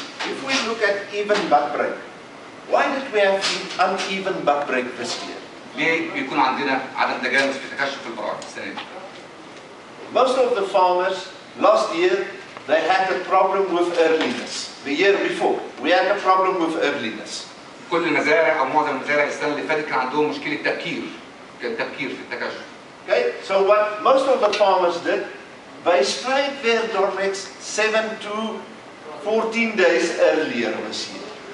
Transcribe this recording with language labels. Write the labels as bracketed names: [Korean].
[English] If we look at even bud break, why did we have uneven bud break this year? [Arabic] ليه بيكون عندنا عدم تجانس في تكشف البراعم السنه دي؟ [English] Most of the farmers last year they had a problem with earliness. The year before we had a problem with earliness. [Arabic] كل المزارع او معظم المزارع السنه اللي فاتت كان عندهم مشكله تبكير في التكشف. [English] Okay, so what most of the farmers did, they sprayed their dormex 7 to 14 days earlier this year.